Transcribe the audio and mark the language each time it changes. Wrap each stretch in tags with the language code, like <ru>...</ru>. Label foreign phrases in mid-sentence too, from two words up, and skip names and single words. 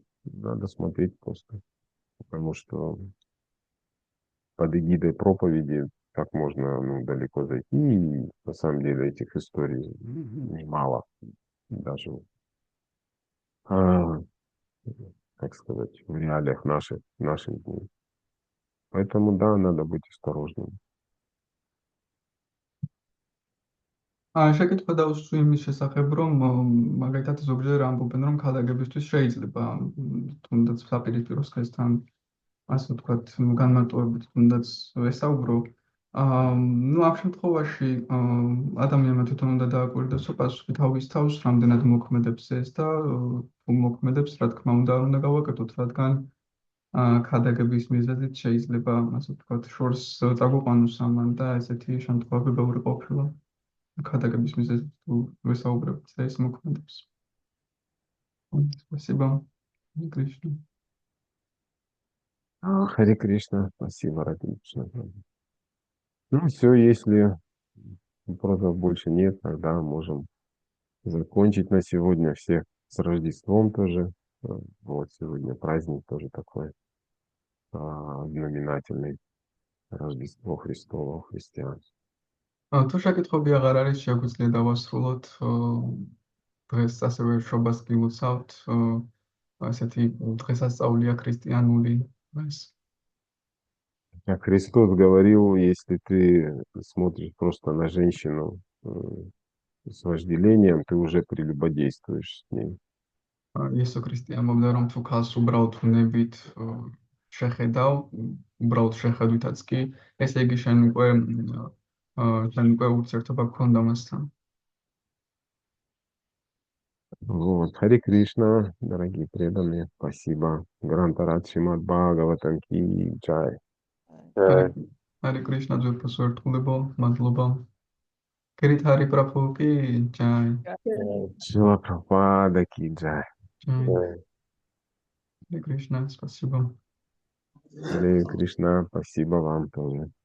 <ru>Надо смотреть просто, потому что под эгидой проповеди так можно ну, далеко зайти. И на самом деле этих историй немало. Даже, а, как сказать, в реалиях наших дней. Поэтому, да, надо быть осторожным.</ru> <ka>შეკითხვა დავუსვი იმის შესახებ, რომ მაგალითად ზოგჯერ ამბობენ, რომ ქადაგებისთვის შეიძლება თუნდაც საპირისპირო სქესთან, ასე ვთქვათ, განმარტოებით თუნდაც ვესაუბრო. ნუ ამ შემთხვევაში ადამიანმა თვითონ უნდა დააკვირდეს პასუხი თავის თავს, რამდენად მოქმედებს ეს და თუ მოქმედებს, რა თქმა უნდა, არ უნდა გავაკეთოთ, რადგან ქადაგების მიზეზით შეიძლება, ასე ვთქვათ, შორს წაგვიყვანოს ამან და ესეთი შემთხვევები ბევრი ყოფილა. ქადაგების მიზეზით თუ ვესაუბრებთ და ეს მოქმედებს.</ka> <ru>Спасибо, Кришна. Харе Кришна, спасибо, Ради Кришна. Ну, все, если вопросов больше нет, тогда можем закончить на сегодня. Всех с Рождеством тоже. Вот сегодня праздник тоже такой знаменательный. Рождество Христово у христиан.</ru> <ka>თუ შეკითხვები აღარ არის, შეგვიძლია დავასრულოთ დღეს ასევე შობას გილოცავთ ასეთი დღესასწაულია ქრისტიანული დღეს.</ka> <ru>Как Христос говорил, если ты смотришь просто на женщину с вожделением, ты уже прелюбодействуешь с ней.</ru> <ka>იესო ქრისტე ამბობდა, რომ თუ ქალს უბრალოდ უნებით შეხედავ, უბრალოდ შეხედვითაც კი, ესე იგი შენ უკვე ურთიერთობა გქონდა მასთან.</ka> <ru>Вот. Хари Кришна, дорогие преданные, спасибо. Грантарат Шримад Бхагаватам</ru> <hi>की जय.</hi> <ka>Хари Кришна ძვირფას ვერთხულებო, მადლობა.</ka> <ru>Кирит Хари Прабху</ru> <hi>की जय.</hi> <ru>Шрила Прабхупада</ru> <hi>की जय.</hi> <ru>Хари Кришна, спасибо. Хари Кришна, спасибо вам тоже.</ru>